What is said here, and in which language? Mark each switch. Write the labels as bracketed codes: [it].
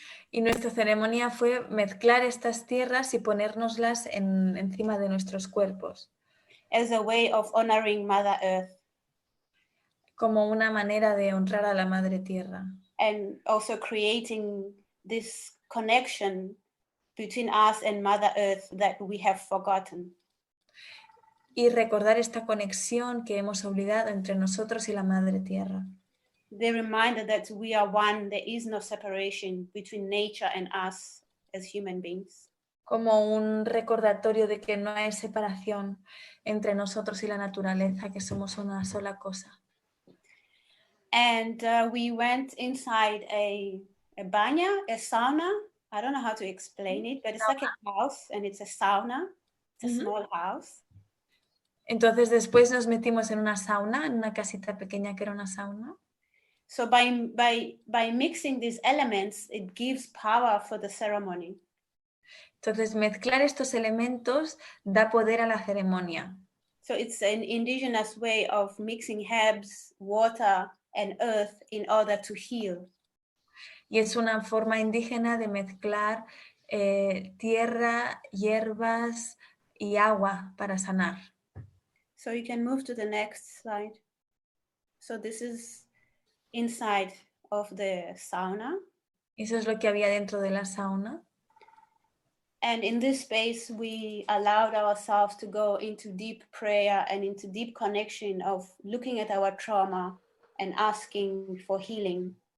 [es] Y nuestra ceremonia fue mezclar estas tierras y ponérnoslas encima de nuestros cuerpos. [en] as a way of honoring Mother Earth. [es] Como una manera de honrar a la Madre Tierra. [en] And also creating this connection between us and Mother Earth that we have forgotten. [es] Y recordar esta conexión que hemos olvidado entre nosotros y la Madre Tierra. [en] The reminder that we are one, there is no separation between nature and us as human beings. [es] Como un recordatorio de que no hay separación entre nosotros y la naturaleza, que somos una sola cosa. [en] And we went inside a baña, a sauna. I don't know how to explain it, but it's like a house and it's a sauna. It's a small house. [es] Entonces después nos metimos en una sauna, en una casita pequeña que era una sauna. [en] So by mixing these elements, it gives power for the ceremony. [es] Entonces mezclar estos elementos da poder a la ceremonia. [en] So it's an indigenous way of mixing herbs, water, and earth in order to heal. [es] Y es una forma indígena de mezclar tierra, hierbas y agua para sanar. [en] So you can move to the next slide. So this is inside of the sauna. [es] Eso es lo que había dentro de la sauna. [en] And in this space, we allowed ourselves to go into deep prayer and into deep connection of looking at our trauma and asking for healing.